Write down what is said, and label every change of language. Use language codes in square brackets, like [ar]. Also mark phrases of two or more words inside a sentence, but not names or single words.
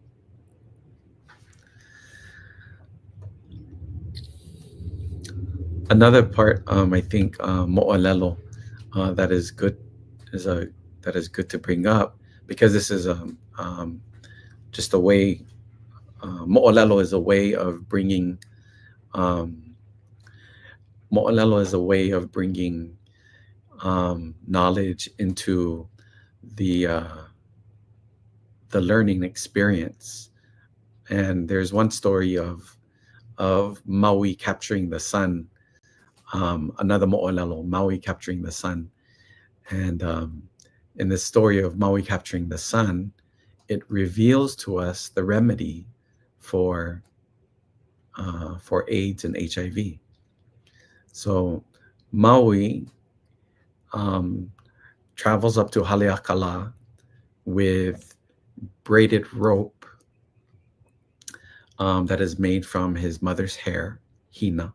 [en] Another part, I think, mo'olelo, that is good to bring up, because this is just a way moʻolelo is a way of bringing moʻolelo is a way of bringing knowledge into the learning experience. And there's one story of Maui capturing the sun, another moʻolelo, Maui capturing the sun. And in the story of Maui capturing the sun, it reveals to us the remedy for AIDS and HIV. So Maui travels up to Haleakala with braided rope that is made from his mother's hair, hina.